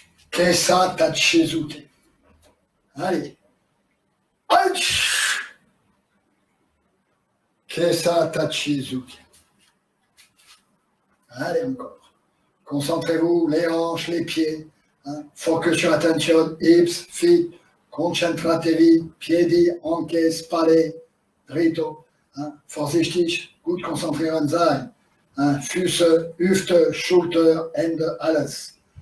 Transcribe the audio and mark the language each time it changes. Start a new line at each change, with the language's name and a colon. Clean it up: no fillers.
French: Kesa Tachizuke. Allez. Kesa Tachizuke. Allez, encore. Concentrez-vous, les hanches, les pieds. Hein.
English: Focus your attention, hips, feet.
Italian: Concentratevi, piedi, anche, spalle, dritto. Hein.
German: Vorsichtig, gut konzentrieren sein. Hein. Füße, Hüfte, Schulter, Hände, alles.